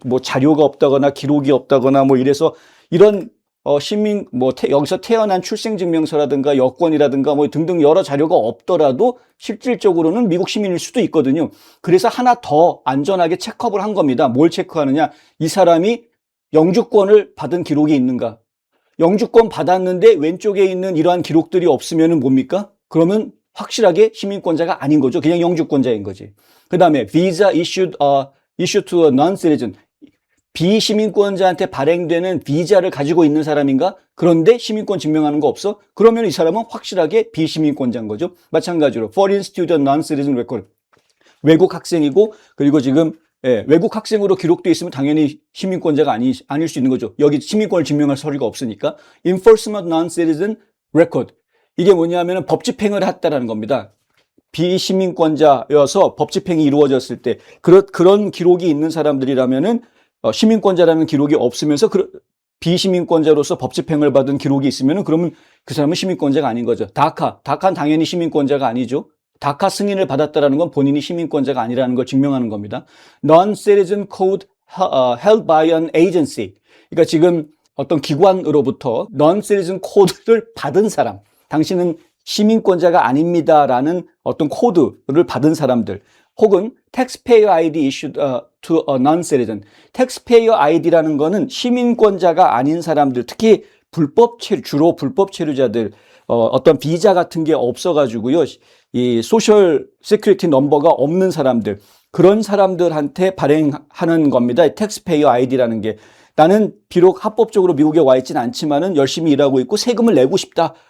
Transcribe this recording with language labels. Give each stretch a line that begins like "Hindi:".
Korean: 뭐 자료가 없다거나 기록이 없다거나 뭐 이래서 이런 여기서 태어난 출생증명서라든가 여권이라든가 뭐 등등 여러 자료가 없더라도 실질적으로는 미국 시민일 수도 있거든요. 그래서 하나 더 안전하게 체크업을 한 겁니다. 뭘 체크하느냐? 이 사람이 영주권을 받은 기록이 있는가? 영주권 받았는데 왼쪽에 있는 이러한 기록들이 없으면 뭡니까? 그러면 확실하게 시민권자가 아닌 거죠. 그냥 영주권자인 거지. 그 다음에
English: visa issued to a non-citizen.
Korean: 비시민권자한테 발행되는 비자를 가지고 있는 사람인가? 그런데 시민권 증명하는 거 없어? 그러면 이 사람은 확실하게 비시민권자인 거죠. 마찬가지로
English: foreign student non-citizen record.
Korean: 외국 학생이고 그리고 지금 외국 학생으로 기록되어 있으면 당연히 시민권자가 아닐 수 있는 거죠. 여기 시민권을 증명할 서류가 없으니까.
English: enforcement non-citizen record.
Korean: 이게 뭐냐면은 법 집행을 했다라는 겁니다. 비시민권자여서 법 집행이 이루어졌을 때 그런 기록이 있는 사람들이라면은 시민권자라는 기록이 없으면서 비시민권자로서 법 집행을 받은 기록이 있으면은 그러면 그 사람은 시민권자가 아닌 거죠. 다카는 당연히 시민권자가 아니죠. 다카 승인을 받았다라는 건 본인이 시민권자가 아니라는 걸 증명하는 겁니다.
English: Non-citizen code held by an agency.
Korean: 그러니까 지금 어떤 기관으로부터
English: non-citizen code
Korean: 를 받은 사람. 당신은 시민권자가 아닙니다라는 어떤 코드를 받은 사람들. 혹은
English: taxpayer ID issued to a non-citizen.
Korean: taxpayer ID라는 거는 시민권자가 아닌 사람들, 특히 주로 불법 체류자들, 어떤 비자 같은 게 없어가지고요, 이 소셜 세큐리티 넘버가 없는 사람들, 그런 사람들한테 발행하는 겁니다. taxpayer ID라는 게. 나는 비록 합법적으로 미국에 와 있진 않지만은 열심히 일하고 있고 세금을 내고 싶다.